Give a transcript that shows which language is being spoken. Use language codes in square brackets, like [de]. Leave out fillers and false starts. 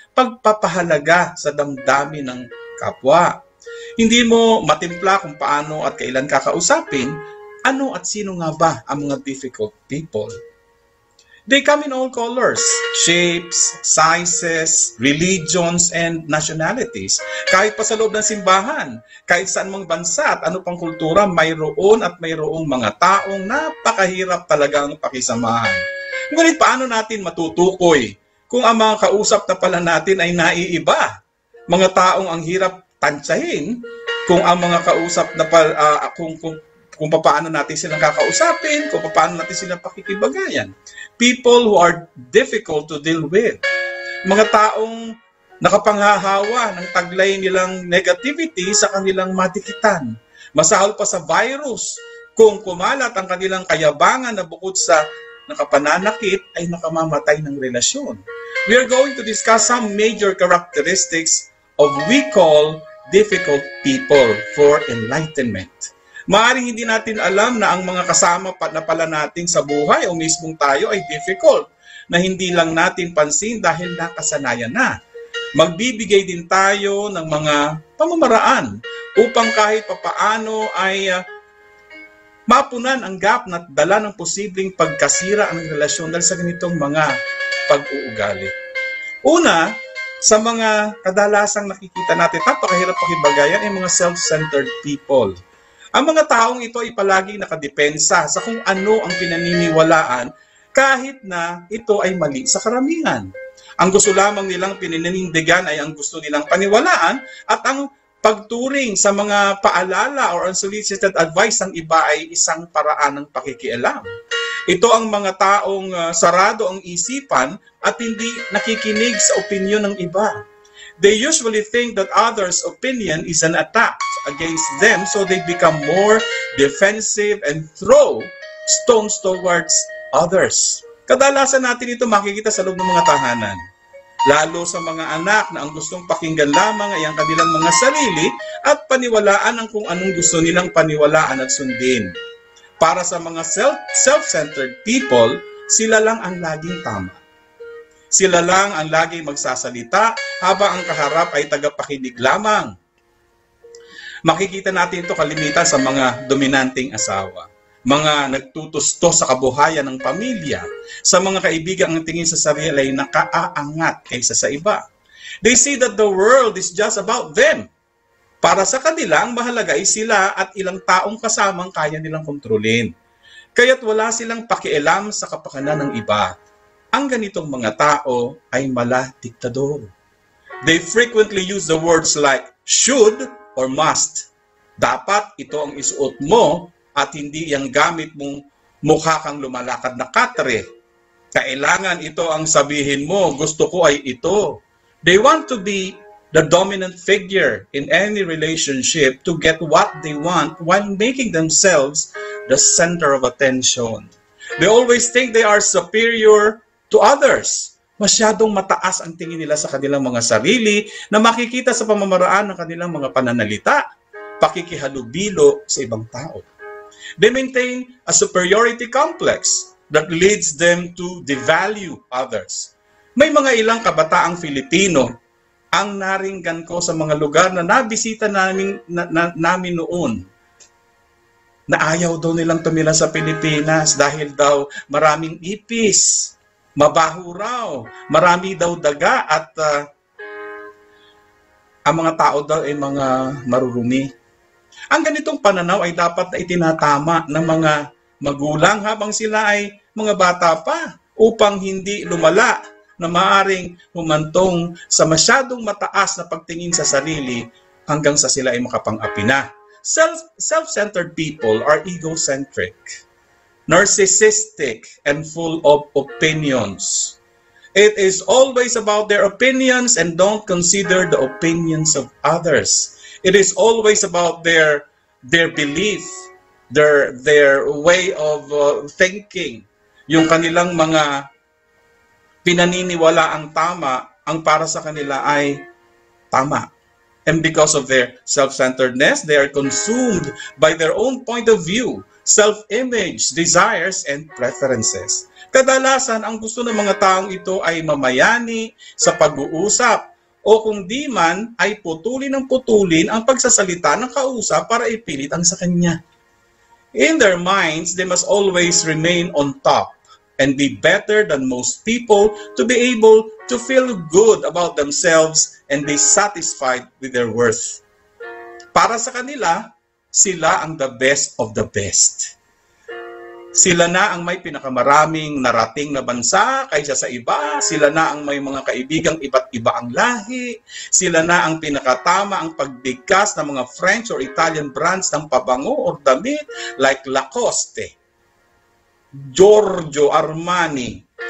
[tl] pagpapahalaga sa damdamin ng kapwa. Hindi mo matimpla kung paano at kailan kakausapin, ano at sino nga ba ang mga difficult people. [en] They come in all colors, shapes, sizes, religions, and nationalities. [tl] Kahit pa sa loob ng simbahan, kahit saan mang bansa at ano pang kultura, mayroon at mayroong mga taong napakahirap talagang pakisamahan. Ngunit paano natin matutukoy kung ang mga kausap na pala natin ay naiiba? Mga taong ang hirap tansyahin kung ang mga kausap na pala, kung paano natin silang kakausapin, kung paano natin silang pakikibagayan. [en] People who are difficult to deal with. [tl] Mga taong nakapanghahawa ng taglay nilang negativity sa kanilang matikitan. Masahol pa sa virus kung kumalat ang kanilang kayabangan na bukod sa nakapananakit ay nakamamatay ng relasyon. [en] We are going to discuss some major characteristics of we call difficult people for enlightenment. [tl] Maaaring hindi natin alam na ang mga kasama na pala natin sa buhay o mismong tayo ay difficult, na hindi lang natin pansin dahil nakasanayan na. Magbibigay din tayo ng mga pamamaraan upang kahit papaano ay mapunan ang gap na dala ng posibleng pagkasira ang relasyon dahil sa ganitong mga pag-uugali. Una, sa mga kadalasang nakikita natin, napakahirap pakibagayan ay mga self-centered people. Ang mga taong ito ay palaging nakadepensa sa kung ano ang pinaniniwalaan kahit na ito ay mali sa karamihan. Ang gusto lamang nilang pininindigan ay ang gusto nilang paniwalaan at ang pagturing sa mga paalala [en] or unsolicited advice [tl] ng iba ay isang paraan ng pakikialam. Ito ang mga taong sarado ang isipan at hindi nakikinig sa opinyon ng iba. [en] They usually think that others' opinion is an attack against them, so they become more defensive and throw stones towards others. [tl] Kadalasan natin ito makikita sa loob ng mga tahanan. Lalo sa mga anak na ang gustong pakinggan lamang ay ang kanilang mga sarili at paniwalaan ang kung anong gusto nilang paniwalaan at sundin. Para sa mga self-centered people, sila lang ang laging tama. Sila lang ang laging magsasalita habang ang kaharap ay tagapakinig lamang. Makikita natin ito kalimitan sa mga dominanting asawa, mga nagtutusto sa kabuhayan ng pamilya, sa mga kaibigan ang tingin sa sarili ay nakaaangat kaysa sa iba. [en] They see that the world is just about them. [tl] Para sa kanila, ang mahalaga ay sila at ilang taong kasamang kaya nilang kontrolin. Kaya't wala silang pakialam sa kapakanan ng iba. Ang ganitong mga tao ay mala diktador. [en] They frequently use the words like should or must. [tl] Dapat ito ang isuot mo at hindi yung gamit mong mukha kang lumalakad na katre. Kailangan ito ang sabihin mo, gusto ko ay ito. [en] They want to be the dominant figure in any relationship to get what they want while making themselves the center of attention. They always think they are superior to others. [tl] Masyadong mataas ang tingin nila sa kanilang mga sarili na makikita sa pamamaraan ng kanilang mga pananalita, pakikihalubilo sa ibang tao. [en] They maintain a superiority complex that leads them to devalue others. [tl] May mga ilang kabataang Filipino ang naringgan ko sa mga lugar na nabisita namin noon na ayaw daw nilang tumira sa Pilipinas dahil daw maraming ipis, mabaho raw, marami daw daga at ang mga tao daw ay mga marurumi. Ang ganitong pananaw ay dapat na itinatama ng mga magulang habang sila ay mga bata pa upang hindi lumala na maaaring humantong sa masyadong mataas na pagtingin sa sarili hanggang sa sila ay makapang-api na. [en] Self-centered people are egocentric, narcissistic, and full of opinions. It is always about their opinions and don't consider the opinions of others. It is always about their belief, their way of thinking. [tl] Yung kanilang mga pinaniniwala ang tama, ang para sa kanila ay tama. [en] And because of their self-centeredness, they are consumed by their own point of view, self-image, desires, and preferences. [tl] Kadalasan, ang gusto ng mga taong ito ay mamayani sa pag-uusap o kung di man ay putulin ng putulin ang pagsasalita ng kausap para ipilit ang sa kanya. [en] In their minds, they must always remain on top and be better than most people to be able to feel good about themselves and be satisfied with their worth. [tl] Para sa kanila, sila ang [en] the best of the best. [tl] Sila na ang may pinakamaraming narating na bansa kaysa sa iba. Sila na ang may mga kaibigang iba't iba ang lahi. Sila na ang pinakatama ang pagbigkas ng mga [en] French or Italian brands [tl] ng pabango or damit [en] like [tl] Lacoste, Giorgio Armani.